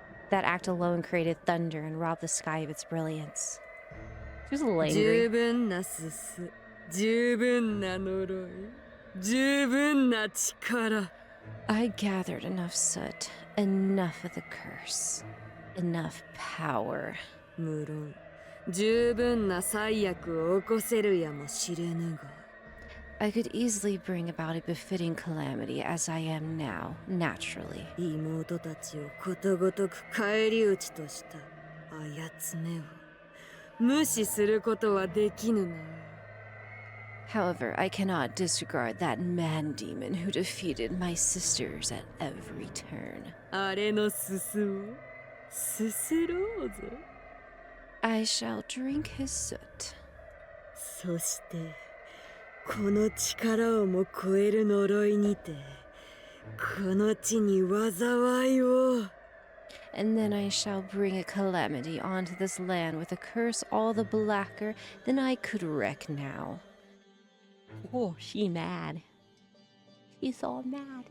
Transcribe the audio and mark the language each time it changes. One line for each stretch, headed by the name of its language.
English: That act alone created thunder and robbed the sky of its brilliance. She was a little angry.
Japanese: 十分なすす、十分な呪い、十分な力。
English: I gathered enough soot, enough of the curse, enough power.
Japanese: 無論、十分な災厄を起こせるやもしれぬが。
English: I could easily bring about a befitting calamity as I am now, naturally.
Japanese: 妹たちをことごとく返り討ちとしたあやつめを無視することはできぬな。
English: However, I cannot disregard that man-demon who defeated my sisters at every turn.
Japanese: あれのすすをすすろうぞ。
English: I shall drink his soot.
Japanese: そしてこの力をも超える呪いにてこの地に災いを。
English: And then I shall bring a calamity onto this land with a curse all the blacker than I could wreck now. Oh, she mad. She's all mad.